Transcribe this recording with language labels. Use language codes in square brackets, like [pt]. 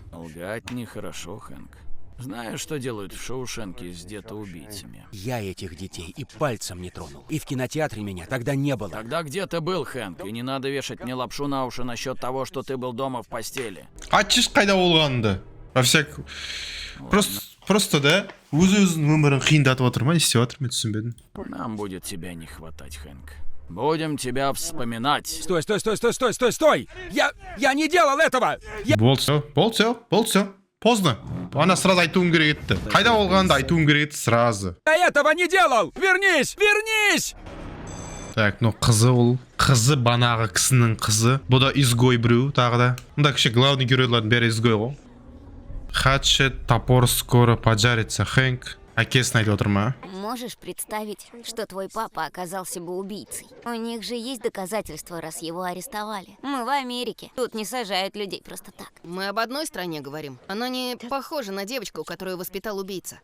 [ru] Лгать нехорошо, Хэнк. Знаешь, что делают в Шоушенке с детоубийцами? Я этих детей и пальцем не тронул. И в кинотеатре меня тогда не было. Тогда где ты был, Хэнк? И не надо вешать мне лапшу на уши насчет того, что ты был дома в постели. [kk] Айтшы қайда болғанды. [ru] Во всяк... [kk] Просто да, өз-өзінің өмірін қиындатып отыр ма, не істеп отыр, мен түсінбедім. [ru] Нам будет тебя не хватать, Хэнк. Будем тебя вспоминать. Стой, стой, стой, стой, стой, стой, стой! Я не делал этого! [kk] Болды [ru] все. Поздно. [kk] Ана сразу айтуым керек етті. Қайда болғанды айтуым керек етті сразу. [ru] Я этого не делал! Вернись! Вернись! [kk] Так, ну қызы ол. Қызы банағы кісінің қызы. Бұл да изгой біреу тағы да. Мұнда кіші главный геройлардың бәрі изгой ғой. [ru] Хатчет, топор скоро поджарится. [kk] Хэнк. Әкесін айтып отыр ма? [ru] Можешь представить, что твой папа оказался бы убийцей? У них же есть доказательства, раз его арестовали. Мы в Америке. Тут не сажают людей просто так. Мы об одной стране говорим. Она не похожа на девочку, которую воспитал убийца.